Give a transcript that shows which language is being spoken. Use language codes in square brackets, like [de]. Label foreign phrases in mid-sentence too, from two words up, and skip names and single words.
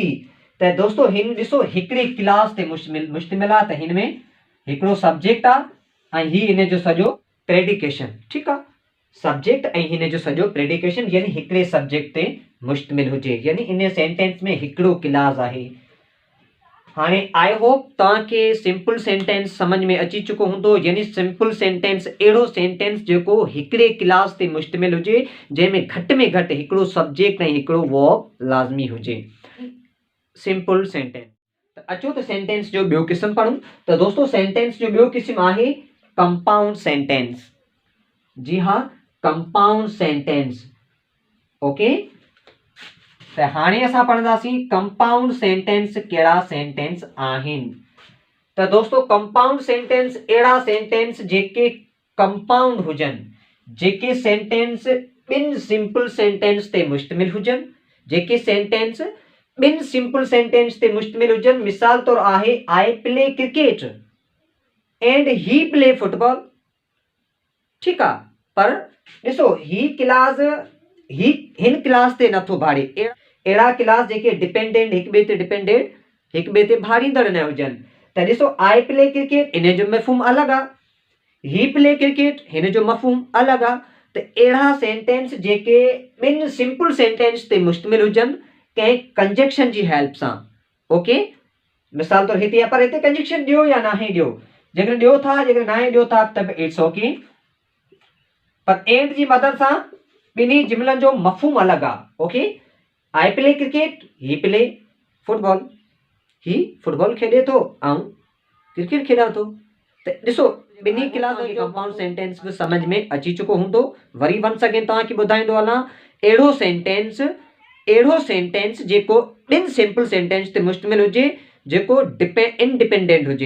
[sd] त दोस्तों हिन ॾिसो हिकिड़ी क्लास ते मुश्तमिल आहे। त हिन में हिकिड़ो सब्जेक्ट आहे ऐं ही इन जो सॼो [en] predication. [sd] ठीकु आहे, सब्जेक्ट ऐं हिन जो सॼो प्रेडिकेशन यानी हिकिड़े सब्जेक्ट ते मुश्तमिल हुजे, यानी इन सेंटेंस में हिकिड़ो क्लास आहे। हाणे [en] I hope [sd] तव्हांखे [en] simple sentence [sd] समझ में अची चुको हूंदो। यानी [en] simple sentence [sd] अहिड़ो सेंटेंस जेको हिकिड़े क्लास ते मुश्तमिल हुजे, जंहिंमें घटि में घटि हिकिड़ो सब्जेक्ट ऐं हिकिड़ो वर्ब लाज़मी हुजे। [en] simple sentence. [sd] त अचो त सेंटेंस जो ॿियो क़िस्म पढ़ूं। त दोस्तों सेंटेंस जो ॿियो क़िस्म आहे [en] compound sentence. [sd] जी हाँ, [en] compound sentence. [sd] ओके, त हाणे असां पढ़ंदासीं [en] compound sentence [sd] कहिड़ा सेंटेंस आहिनि। त दोस्तों [en] compound sentence [sd] अहिड़ा सेंटेंस जेके कंपाउंड हुजनि, जेके सेंटेंस ॿिनि [en] simple sentence [sd] ते मुश्तमिल हुजनि, जेके सेंटेंस ॿिनि [en] simple sentence [sd] ते मुश्तमिल हुजनि। मिसाल तौरु आहे [en] I play cricket and he play football. [sd] ठीकु आहे, पर ॾिसो हिन क्लास ते नथो भाड़े। अहिड़ा क्लास जेके डिपेंडेंट हिक ॿिए ते भाड़ींदड़ न हुजनि। त ॾिसो [en] I play cricket [sd] इन जो मफ़हूम अलॻि आहे, [en] he play cricket [sd] हिन जो मफ़हूम अलॻि आहे। त अहिड़ा सेंटेंस जेके ॿिनि [en] simple sentence [sd] ते मुश्तमिल हुजनि कंहिं कंजक्शन जी हेल्प सां। ओके, मिसाल तौरु हिते पर हिते कंजक्शन ॾियो या नाहे ॾियो, जेकॾहिं ॾियो था जेकॾहिं नाहे ॾियो था त [en] it's OK, [sd] पर एंड जी मदद सां ॿिन्ही जुमिलनि जो मफ़हूम अलॻि आहे। [en] OK, I play cricket, he play football. [sd] ही फुटबॉल खेॾे थो ऐं क्रिकेट खेॾां थो। त ॾिसो ॿिन्ही क्लास जो [en] compound sentence [sd] बि समझ में अची चुको हूंदो। वरी [en] once again [sd] तव्हांखे ॿुधाईंदो हलां, अहिड़ो सेंटेंस जेको ॿिनि [en] simple sentence [sd] ते मुश्तमिल हुजे, जेको इंडिपेंडेंट हुजे।